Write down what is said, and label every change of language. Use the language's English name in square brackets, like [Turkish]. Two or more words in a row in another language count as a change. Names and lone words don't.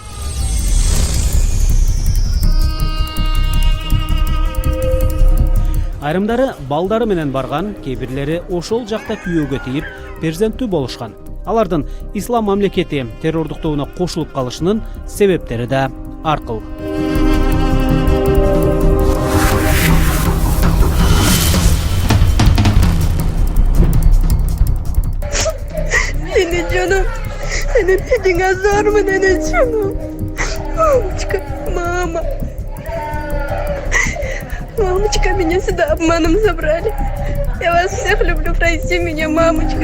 [Kyrgyz] Айрымдары балдары менен барган, кээ-бирлери ошол жакта күйөөгө тийип, перзенттүү болушкан. Алардын ислам мамлекети террордуктоонуна кошулуп калышынын себептери да ар кыл. [Turkish] Nene canım, senin dediğin azar mı nene canım? [Russian] Мамочка, мама. Мамочка, меня сюда обманом забрали. Я вас всех люблю, прости меня, мамочка.